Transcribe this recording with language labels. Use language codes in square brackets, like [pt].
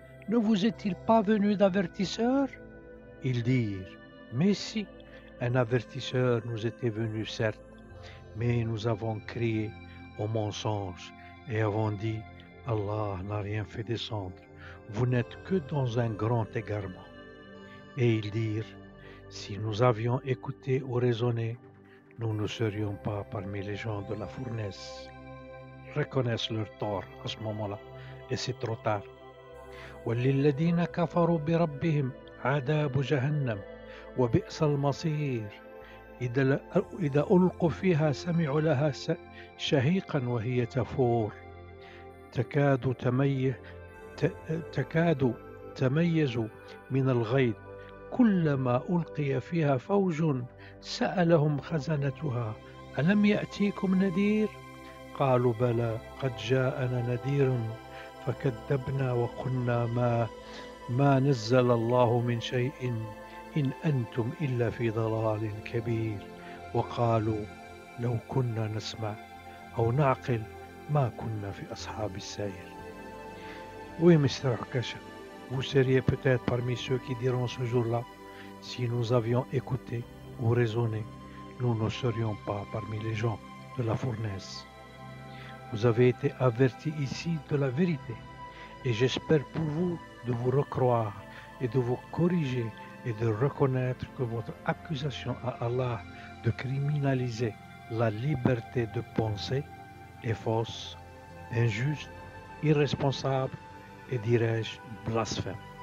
[fr] Ne vous est-il pas venu d'avertisseur? Ils dirent: Mais si, un avertisseur nous était venu, certes, mais nous avons crié au mensonge et avons dit: Allah n'a rien fait descendre, vous n'êtes que dans un grand égarement. Et ils dirent: Si nous avions écouté ou raisonné, nous ne serions pas parmi les gens de la fournaise. Ils reconnaissent leur tort à ce moment-là, et c'est trop tard. [ar] وَلِلَّذِينَ كَفَرُوا بِرَبِّهِمْ عَذَابُ جَهَنَّمَ وَبِئْسَ الْمَصِيرُ إذا ألقوا فيها سمعوا لها شهيقا وهي تفور تكاد تميز من الغيظ كلما ألقي فيها فوج سألهم خزنتها ألم يأتيكم نذير قالوا بلى قد جاءنا نذير فكذبنا وقلنا ما نزل الله من شيء إن أنتم إلا في ضلال كبير وقالوا لو كنا نسمع أو نعقل ما كنا في أصحاب السعير. [fr] Oui, Mr. Okasha, vous seriez peut-être parmi ceux qui diront ce jour-là: si nous avions écouté ou raisonné, nous ne serions pas parmi les gens de la fournaise. Vous avez été avertis ici de la vérité, et j'espère pour vous de vous recroire et de vous corriger et de reconnaître que votre accusation à Allah de criminaliser la liberté de penser est fausse, injuste, irresponsable et, dirais-je, blasphème.